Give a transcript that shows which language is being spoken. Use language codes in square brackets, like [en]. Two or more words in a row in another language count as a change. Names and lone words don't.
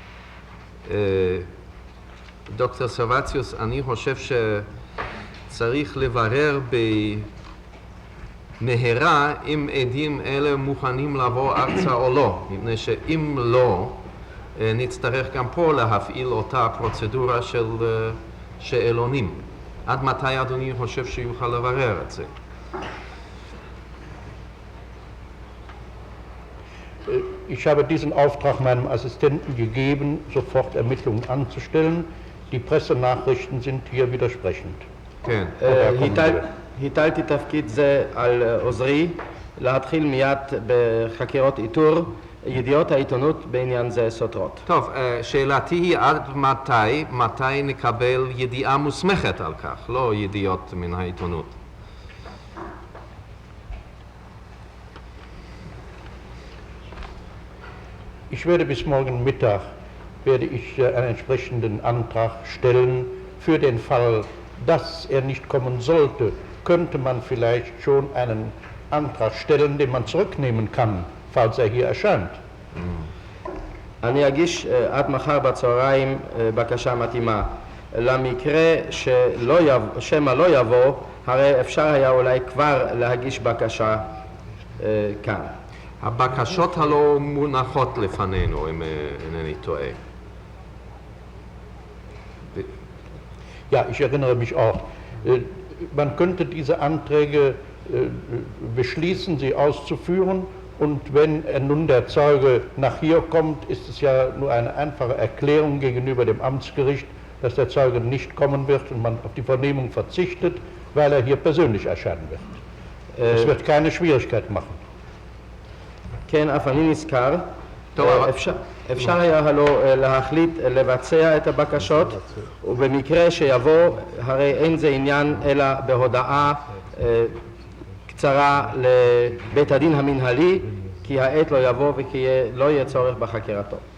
[he] דוקטור סרווציוס, אני חושב שצריך לברר מהרה אם עדים אלה מוכנים לבוא ארצה או לא, מפני שאם לא, נצטרך גם פה להפעיל אותה פרוצדורה של שאלונים. עד מתי אדוני חושב שיוכל לברר את זה? [de] Ich habe diesen Auftrag meinem Assistenten gegeben, sofort Ermittlungen anzustellen. Die Pressenachrichten sind hier widersprechend. [he] כן. הטלתי תפקיד זה על עוזרי להתחיל מיד בחקירות איתור. ידיעות העיתונות בעניין זה סותרות. טוב, שאלתי היא עד מתי נקבל ידיעה מוסמכת על כך, לא ידיעות מן העיתונות. [de] Ich werde bis morgen Mittag einen entsprechenden Antrag stellen. Für den Fall, dass er nicht kommen sollte, könnte man vielleicht schon einen Antrag stellen, den man zurücknehmen kann, falls er hier erscheint. [he] אני אגיש עד מחר בצהריים בקשה מתאימה. למקרה שמא לא יבוא, הרי אפשר היה אולי כבר להגיש בקשה כאן. הבקשות הלא מונחות לפנינו, אם אינני טועה. [de] Ja, ich erinnere mich auch. Man könnte diese Anträge beschließen, sie auszuführen, und wenn nun der Zeuge nach hier kommt, ist es ja nur eine einfache Erklärung gegenüber dem Amtsgericht, dass der Zeuge nicht kommen wird und man auf die Vernehmung verzichtet, weil er hier persönlich erscheinen wird. Es wird keine Schwierigkeit machen. [he] כן, אף אני נזכר. אפשר היה הלא להחליט לבצע את הבקשות, ובמקרה שיבוא, הרי אין זה עניין אלא בהודעה קצרה לבית הדין המנהלי, כי העת לא יבוא וכי לא יהיה צורך בחקירתו.